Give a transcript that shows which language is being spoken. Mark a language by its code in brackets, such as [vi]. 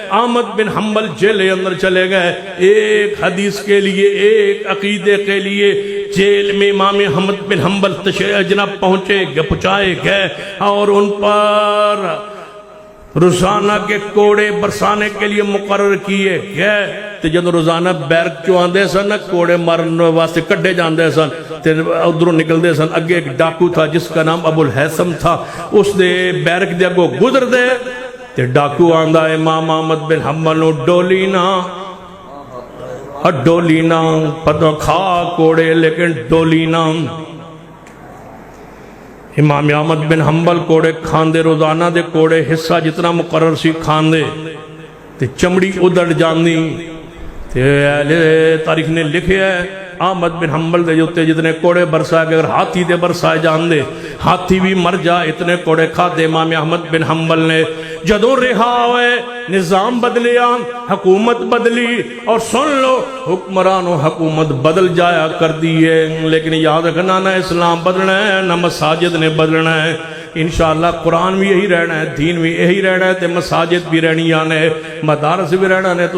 [ur] احمد بن حنبل jail اندر چلے گئے. ایک حدیث کے لیے، ایک عقیدے کے لیے جیل میں امام احمد بن حنبل جناب پہنچائے گئے اور ان پر روزانہ کے کوڑے برسانے کے لیے مقرر کیے گئے. [pa] تے جب روزانہ بیرک چو آندے سن، کوڑے مارن واسطے کڈے جاندے سن، تے ادھروں نکلدے سن. [ur] اگے ایک ڈاکو تھا جس کا نام ابو الحیثم تھا. [pa] اس دے بیرک دے اگوں گزر دے تے ڈاکو آندا امام احمد بن حنبل نو ڈولی نا پتہ کھا کوڑے لیکن ڈولی نا. امام احمد بن حنبل کوڑے کھاندے، روزانہ دے کوڑے حصہ جتنا مقرر سی کھاندے تے چمڑی ادڑ جاندی. تے اہل تاریخ نے لکھے ہے احمد بن حنبل دے جوتے جتنے کوڑے برسائے گئے، اگر ہاتھی دے برسائے جاندے ہاتھی بھی مر جا. [ur] اتنے کوڑے کھاتے امام احمد بن حنبل نے. [pa] جدوں رہا ہوئے نظام بدلیا، حکومت بدلی، اور سن لو حکمران و حکومت بدل جایا کر دی ہے، لیکن یاد رکھنا نہ اسلام بدلنا ہے نہ مساجد نے بدلنا ہے. انشاءاللہ قرآن بھی یہی رہنا ہے، دین بھی یہی رہنا ہے، تے مساجد بھی رہنی آنے، مدارس بھی رہنا ہے.